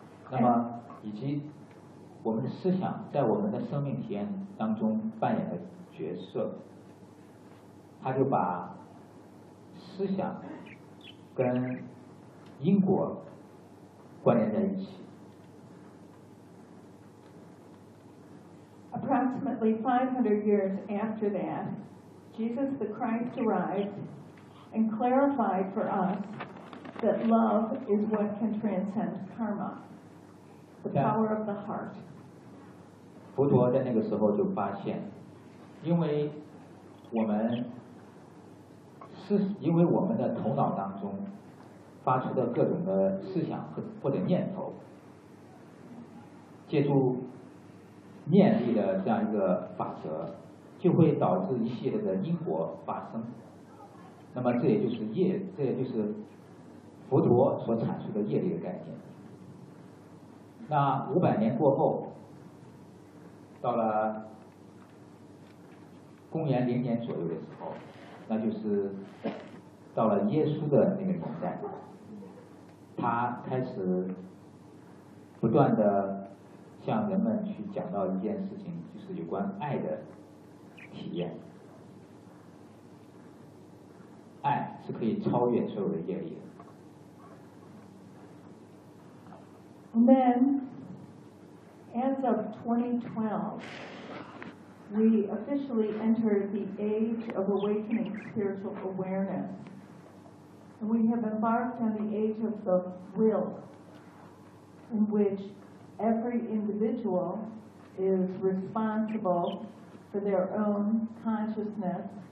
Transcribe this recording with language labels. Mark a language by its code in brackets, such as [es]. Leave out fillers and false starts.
[zh] 那么，以及我们的思想在我们的生命体验当中扮演的角色，他就把思想跟因果关联在一起。 [en] Approximately 500 years after that, Jesus the Christ arrived and clarified for us that love is what can transcend karma, the power of the heart. [zh] 佛陀在那个时候就发现，因为我们是因为我们的头脑当中发出的各种的思想或者念头，借助念力的这样一个法则，就会导致一系列的因果发生。那么这也就是业，这也就是佛陀所阐述的业力的概念。那500年过后，到了公元00年左右的时候，那就是到了耶稣的那个年代，他开始不断的向人们去讲到一件事情，就是有关爱的体验。爱是可以超越所有的业力的。 [en] And then, as of 2012, we officially entered the age of awakening spiritual awareness. And we have embarked on the age of the will, in which every individual is responsible for their own consciousness.